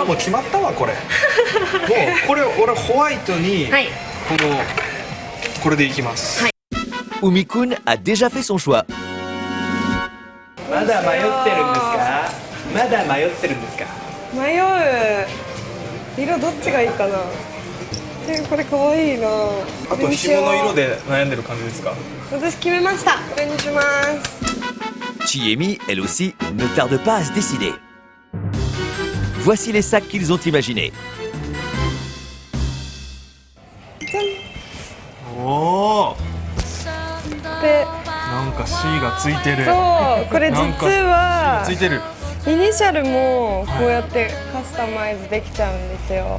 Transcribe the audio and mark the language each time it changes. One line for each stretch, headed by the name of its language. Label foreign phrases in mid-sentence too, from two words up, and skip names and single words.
Japanese: あ、もう決まったわこれ。もうこれ俺ホワイトに、はい、これでいきます。はい。
French: Umi-kun a déjà fait son choix.
Japanese: まだ迷ってるんですか？まだ迷ってるんですか？迷う。色どっちがいいかな。これ可愛いな。あと紐の色で悩んでる感じですか？私決めました。これにします。
French: Chiemi, elle aussi, ne tarde pas à se décider. Voici les sacs qu'ils ont imaginés.
Japanese: おお。で、なんか C がついてる。そう、これ実はついてる。イニシャルもこうやってカスタマイズできちゃうんですよ。